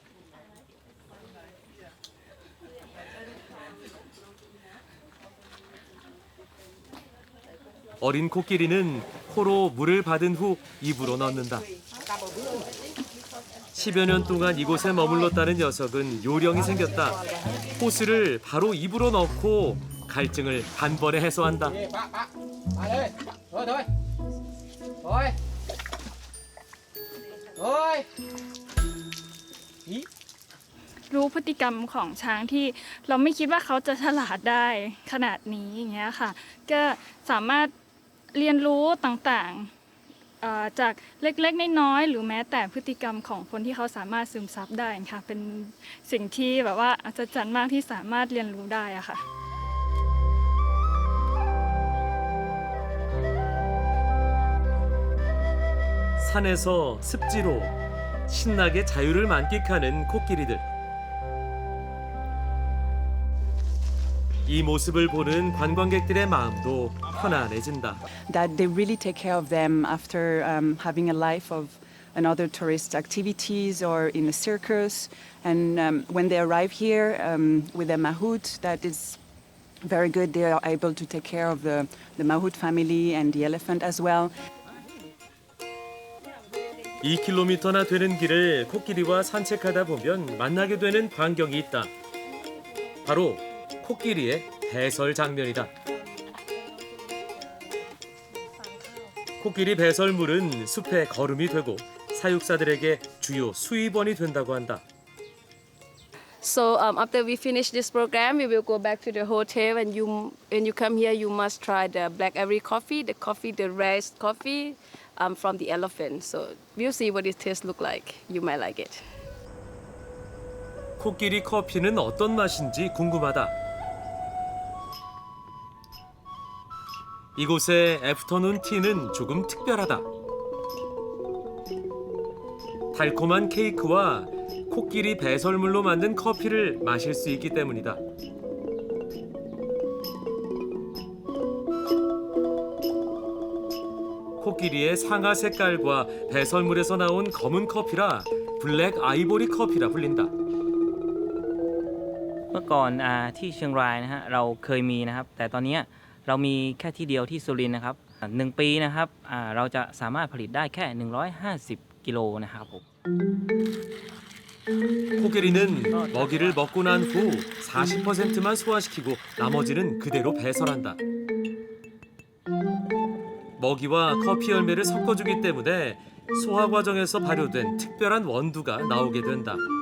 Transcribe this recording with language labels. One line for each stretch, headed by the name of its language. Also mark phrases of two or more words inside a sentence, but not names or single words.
Korean: 어린 코끼리는 코로 물을 받은 후 입으로 넣는다. 10여 년 동안 이곳에 머물렀다는 녀석은 요령이 생겼다. 호스를 바로 입으로 넣고 갈증을 단번에 해소한다.
Thai: รู้พฤติกรรมของช้างที่เราไม่คิดว่าเขาจะฉลาดได้ขนาดนี้อย่างเงี้ยค่ะก็สามารถเรียนรู้ต่างๆจากเล็กๆน้อยๆหรือแม้แต่พฤติกรรมของคนที่เขาสามารถซึมซับได้ค่ะเป็นสิ่งที่แบบว่าอัศจรรย์มากที่สามารถเรียนรู้ได้อะค่ะ
Korean: 산에서 습지로 신나게 자유를 만끽하는 코끼리들. 이 모습을 보는 관광객들의 마음도 편안해진다.
English: That they really take care of them after having a life of another tourist activities or in a circus. And when they arrive here with a mahout, that is very good. They are able to take care of the mahout family and the elephant as well.
Korean: 2km나 되는 길을 코끼리와 산책하다 보면 만나게 되는 광경이 있다. 바로 코끼리의 배설 장면이다. 코끼리 배설물은 숲의 거름이 되고 사육사들에게 주요 수입원이 된다고 한다.
English: So after we finish this program, we will go back to the hotel. And when you come here, you must try the Black Ivory coffee, the raised coffee from the elephant. So we'll see what it tastes look like. You might like it.
Korean: 코끼리 커피는 어떤 맛인지 궁금하다. 이곳의 애프터눈 티는 조금 특별하다. 달콤한 케이크와 코끼리 배설물로 만든 커피를 마실 수 있기 때문이다. 코끼리의 상아 색깔과 배설물에서 나온 검은 커피라 블랙 아이보리 커피라 불린다.
Thai: เมื่อก่อนที่เชียงรายนะฮะเราเคยมีนะครับแต่ตอนนี้เรามีแค่ที่เดียวที่สุรินทร์นะครับ1 ปีนะครับเราจะสามารถผลิตได้แค่150 กิโลนะครับผม
Korean: 코끼리는 먹이를 먹고 난 후 40%만 소화시키고 나머지는 그대로 배설한다. 먹이와 커피 열매를 섞어주기 때문에 소화 과정에서 발효된 특별한 원두가 나오게 된다.